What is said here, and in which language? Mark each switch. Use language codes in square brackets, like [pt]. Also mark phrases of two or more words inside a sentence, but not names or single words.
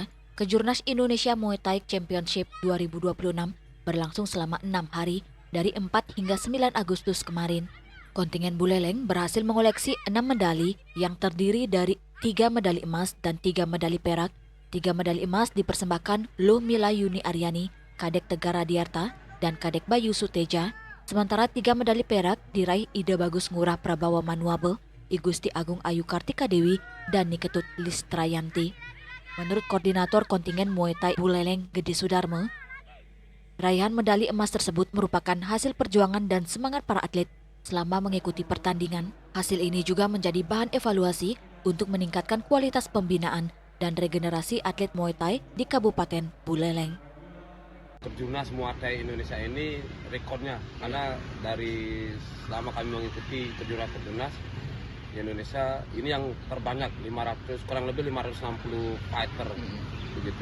[id] Kejurnas Indonesia Muay Thai Championship 2026 berlangsung selama 6 hari dari 4 hingga 9 Agustus kemarin. Kontingen Buleleng berhasil mengoleksi 6 medali yang terdiri dari 3 medali emas dan 3 medali perak. 3 medali emas dipersembahkan Loh Mila Yuni Aryani, Kadek Tegar Radiarta, dan Kadek Bayu Suteja. Sementara 3 medali perak diraih Ida Bagus Ngurah Prabawa Manuabe, Igusti Agung Ayu Kartika Dewi, dan Niketut Listrayanti. Menurut koordinator kontingen Muay Thai Buleleng Gede Sudarme, raihan medali emas tersebut merupakan hasil perjuangan dan semangat para atlet selama mengikuti pertandingan. Hasil ini juga menjadi bahan evaluasi untuk meningkatkan kualitas pembinaan dan regenerasi atlet Muay Thai di Kabupaten Buleleng. Kejurnas Muay Thai Indonesia ini rekornya, karena dari selama kami mengikuti kejurnas di Indonesia ini yang terbanyak, kurang lebih 560 fighter begitu.